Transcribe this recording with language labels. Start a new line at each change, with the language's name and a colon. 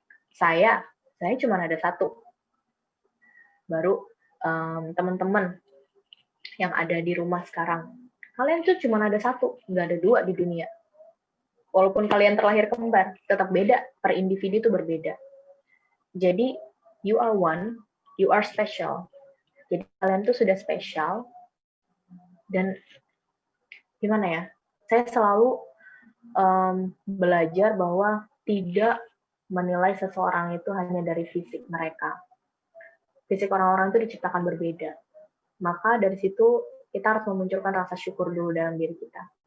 Indonesian: Saya cuma ada satu. Baru teman-teman yang ada di rumah sekarang, kalian tuh cuma ada satu, nggak ada dua di dunia. Walaupun kalian terlahir kembar, tetap beda. Per individu itu berbeda.
English: Jadi you are one, you are special.
Indonesian: Jadi kalian tuh sudah spesial, dan gimana ya, saya selalu belajar bahwa tidak menilai seseorang itu hanya dari fisik mereka. Fisik orang-orang itu diciptakan berbeda. Maka dari situ kita harus memunculkan rasa syukur dulu dalam diri kita.